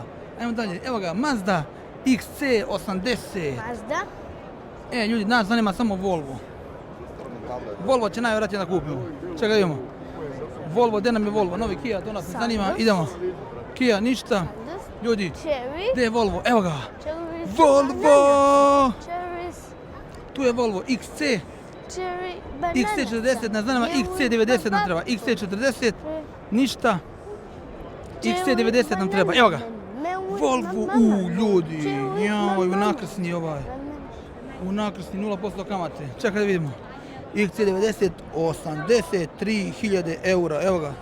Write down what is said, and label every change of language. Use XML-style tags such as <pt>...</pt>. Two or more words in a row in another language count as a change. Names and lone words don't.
<bs>Ajmo dalje, evo ga, Mazda XC80. Mazda? Ljudi, nas zanima samo Volvo. Volvo će najvjerojatnije da kupimo. Čekaj, vidimo. Volvo, gdje nam je Volvo? Novi Kia, to nas ne zanima. Idemo. Kia, ništa. Ljudi, Cherry? gdje je Volvo? Evo ga. Cherry. Volvo! Cherry. Tu je Volvo XC. Cherry. Banana. XC40 nas zanima, XC90 nam treba. XC40, ništa. XC90 nam treba, evo ga. Volvo, ljudi, joj, unakrsni ovaj. Unakrsni, 0% kamate. Čekaj da vidimo. XC90, 83.000 eura, evo ga.</bs>